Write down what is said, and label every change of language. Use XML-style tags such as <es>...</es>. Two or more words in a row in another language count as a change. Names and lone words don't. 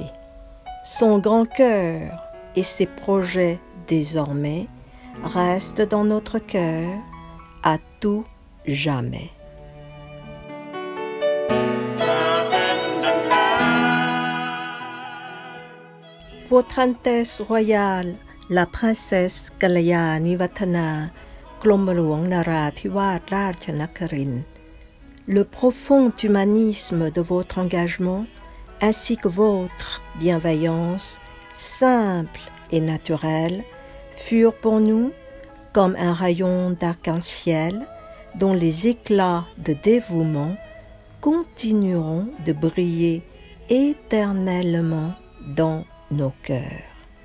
<fr>Son grand cœur et ses projets désormais restent dans notre cœur à tout jamais. Votre Altesse royale, la princesse Kalayanivattana,</fr> <th>กรมหลวงนราธิ</th> <fr>วาสราชนครินทร์ le profond humanisme de votre engagement ainsi que votre bienveillance simple et naturelle furent pour nous comme un rayon d'arc-en-ciel dont les éclats de dévouement continueront de briller éternellement dans nos cœurs.</fr>